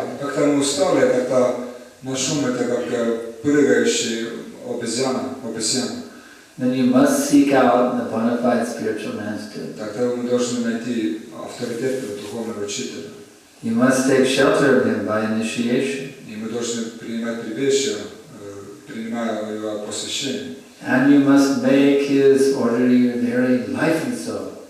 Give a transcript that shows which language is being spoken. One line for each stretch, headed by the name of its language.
Russian: Как-то мы устали, как-то наш ум это как прыгающий обезьяна.
English: Then you must seek out the bona fide spiritual master.
Russian: Тогда мы должны найти авторитетного духовного учителя.
English: You must take shelter of him by initiation.
Russian: И мы должны принимать прибежище, принимая его посвящение.
English: And you must make his order your very life and soul.